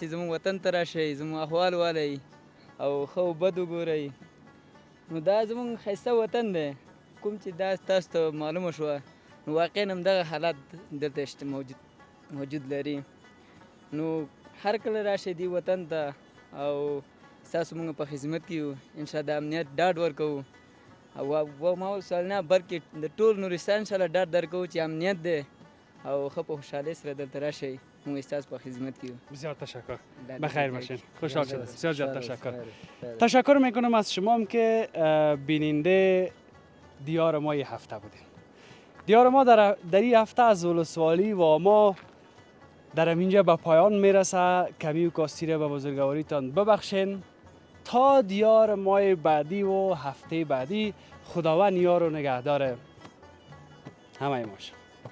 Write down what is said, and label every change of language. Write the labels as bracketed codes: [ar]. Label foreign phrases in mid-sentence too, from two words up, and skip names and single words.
[ps] زموږ وطن ته راشئ زموږ احوال والئ او ښه و بد وګورئ نو دا زموږ ښایسته وطن دی کوم چې دا تاسو ته معلومه شوه نو واقعا همدغه حالات دلته موجود لري نو هر کله راشئ دې وطن ته او ستاسو موږ په خدمت کې یو انشاء د امنیت ډاډ ورکوو او ما ولسوالۍ نه بلکې د ټول نورستان انشاءالله ډاډ درکوو چې امنیت دی او ښه په خوشحالۍ سره دلته راشئ موږ ستاسو په خدمت کې یو [fa] بسیار تشکر بخیر باشین خوشحال شدم بسیار زیاد تشکر تشکر میکنم از شما هم که بیننده دیار ما یه هفته بودیم دیار ما در این هفته از ولسوالی و ما در اینجا به پایان میرسه کمی و کاستی را به بزرگواریتان ببخشین تا دیار ماه بعدی و هفته بعدی خداوند یار و نگهدار همه ماش